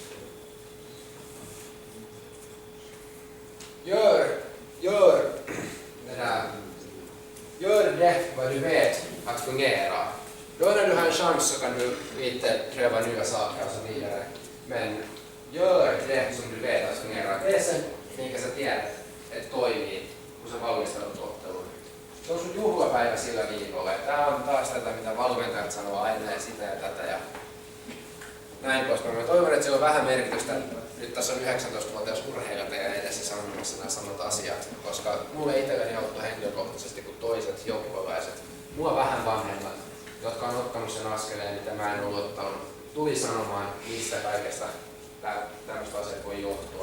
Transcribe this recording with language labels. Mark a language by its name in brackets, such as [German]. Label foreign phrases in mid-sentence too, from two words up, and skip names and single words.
[Swedish] Gör det vad du vet att fungera. Då när du har en chans så kan du lite pröva nya saker och så vidare. Men gör det som du vet att fungera. Det är sen, [Finnish] minkä sä tiedät, että toimii, kun sä valmistaudut otteluun. Se on sun juhlapäivä sillä viikolla. Tää on taas tätä, mitä valmentajat sanoo aina ja sitä ja tätä ja näin poispäin. Mä toivon, että sillä on vähän merkitystä. Nyt tässä on 19-vuotias urheilija teidän edessä sanomassa nämä samat asiat, koska mulle itselleni on ollut henkilökohtaisesti kuin toiset joukkueväiset, mua vähän vanhemmat, jotka on ottanut sen askeleen, mitä mä en ollut ottanut, tuli sanomaan, mistä kaikesta tämmöistä asiat voi johtua.